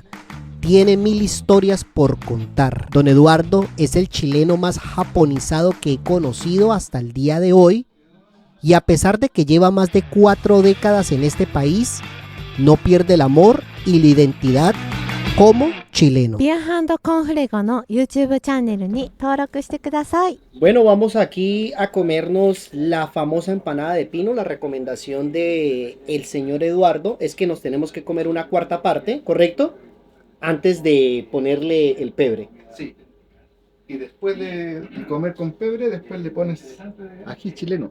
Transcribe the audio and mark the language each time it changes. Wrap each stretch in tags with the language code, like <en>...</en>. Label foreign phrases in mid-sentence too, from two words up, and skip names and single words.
<es>Tiene 1000 historias por contar. Don Eduardo es el chileno más japonizado que he conocido hasta el día de hoy y a pesar de que lleva más de 4 décadas en este país, no pierde el amor y la identidad como chileno.</es> <ja>ビアハンドコンフレゴの YouTube チャンネルに登録してください。</ja> <es>Bueno, vamos aquí a comernos la famosa empanada de pino. La recomendación de el señor Eduardo es que nos tenemos que comer una cuarta parte, ¿correcto? Antes de ponerle el pebre. Sí. Y después de comer con pebre, después le pones ají chileno.</es>